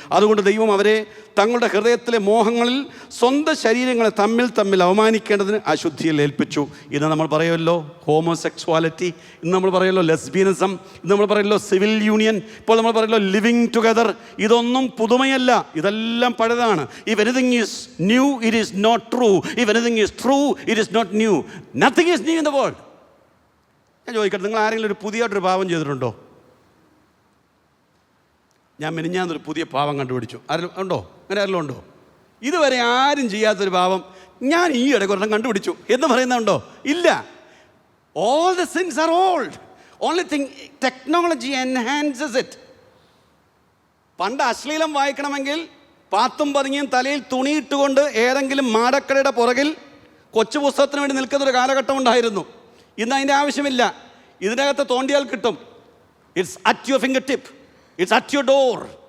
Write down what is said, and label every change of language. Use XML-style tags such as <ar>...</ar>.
<ml>അതുകൊണ്ട് ദൈവം അവരെ തങ്ങളുടെ ഹൃദയത്തിലെ മോഹങ്ങളിൽ സ്വന്തം ശരീരങ്ങളെ തമ്മിൽ അവമാനിക്കേണ്ടതിന് അശുദ്ധിയിൽ ഏൽപ്പിച്ചു. ഇന്ന് നമ്മൾ പറയുമല്ലോ ഹോമോസെക്സ്വാലിറ്റി, ഇന്ന് നമ്മൾ പറയുമല്ലോ ലെസ്ബിയനിസം, ഇന്ന് നമ്മൾ പറയുമല്ലോ സിവിൽ യൂണിയൻ, ഇപ്പോൾ നമ്മൾ പറയുമല്ലോ ലിവിങ് ടുഗദർ. ഇതൊന്നും പുതുമയല്ല, ഇതെല്ലാം പഴയതാണ്.</ml> <en>If anything is new it is not true. If anything is true, it is not new. Nothing is new in the world.</en> <ml>ഞാൻ ചോദിക്കട്ടെ, നിങ്ങൾ ആരെങ്കിലും ഒരു പുതിയൊരു പാപം ചെയ്തിട്ടുണ്ടോ? ഞാൻ മിനിഞ്ഞാന്നൊരു പുതിയ പാപം കണ്ടുപിടിച്ചു. ആരെങ്കിലും ഉണ്ടോ? അങ്ങനെ ആരെങ്കിലും ഉണ്ടോ? ഇതുവരെ ആരും ചെയ്യാത്തൊരു പാപം ഞാൻ ഈ ഇടയ്ക്കൊരെണ്ണം കണ്ടുപിടിച്ചു എന്ന് പറയുന്നുണ്ടോ? ഇല്ല.</ml> <en>All the sins are old. Only thing, technology enhances it.</en> <ml>പണ്ട് അശ്ലീലം വായിക്കണമെങ്കിൽ പാത്തും പതുങ്ങിയും തലയിൽ തുണിയിട്ടുകൊണ്ട് ഏതെങ്കിലും മാടക്കടയുടെ പുറകിൽ കൊച്ചു പുസ്തകത്തിന് വേണ്ടി നിൽക്കുന്നൊരു കാലഘട്ടം ഉണ്ടായിരുന്നു. ഇന്ന് അതിൻ്റെ ആവശ്യമില്ല. ഇതിനകത്ത് തോണ്ടിയാൽ കിട്ടും.</ml> <en>It's at your finger tip, it's at your door.</en>